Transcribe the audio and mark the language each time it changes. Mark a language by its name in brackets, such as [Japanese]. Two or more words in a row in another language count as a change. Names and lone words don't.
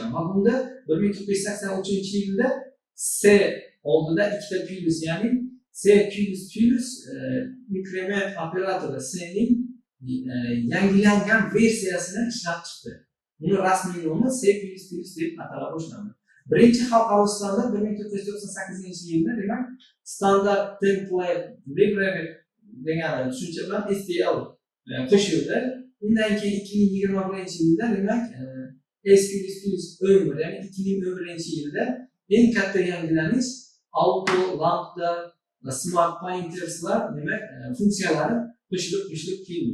[Uzbek] Va bunda 1983-yilda C oldida ikkita plus, ya'ni C++ inkrement operatori C ning yangilangan versiyasini ishlab chiqdi. Uni rasmiy nomi C++ deb atala boshlandi. Birinchi xalqaro standart 1998-yilda demak [English] standard template library [Uzbek] degan tushuncha bilan STL qo'shildi. Undan keyin 2021-yilda demak S++ 11, ya'ni 2011-yilda eng katta yangilanish auto, lambda, [English] smart pointerslar [Uzbek] demak funksiyalari qo'shilib keldi.